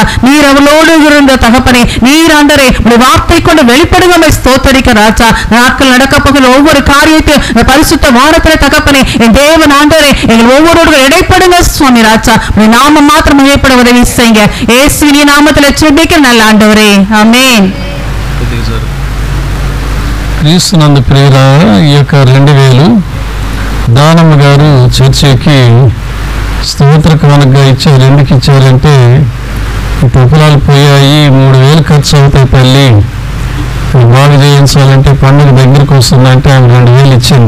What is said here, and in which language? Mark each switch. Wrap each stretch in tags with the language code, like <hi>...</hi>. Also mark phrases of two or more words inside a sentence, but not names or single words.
<ta>நீர் அவளோடு இருந்த தகப்பனே, நீர் ஆண்டரே உடைய வார்த்தை கொண்டு வெளிப்படுங்க ஸ்தோத்தரிக்க ராஜா. நாட்கள் நடக்க போகிற ஒவ்வொரு காரியத்தையும் இந்த பரிசுத்த வாரத்தில் தகப்பனே என் தேவன் ஆண்டரே எங்கள் ஒவ்வொருவர்கள் இடைப்படுங்க சுவாமி ராஜா. உடைய நாமம் மாத்திரம் ஏற்பட உதவி செய்யுங்க. இயேசுவின் நாமத்தில் ஜெபிக்க நல்ல ஆண்டவரே,</ta> <te>ఆమేన్. క్రీస్తునందు ప్రియులారా, ఈ యొక్క 2000 దానమ్మ గారు చర్చికి స్తోత్ర కానుకగా ఇచ్చారు. ఎందుకు ఇచ్చారంటే ఈ ఉపలాలు పోయాయి, 3000 ఖర్చు అవుతాయి తల్లి, బాగు చేయించాలంటే పండుగ దగ్గరకు వస్తుందంటే ఆమె 2000 ఇచ్చింది.</te>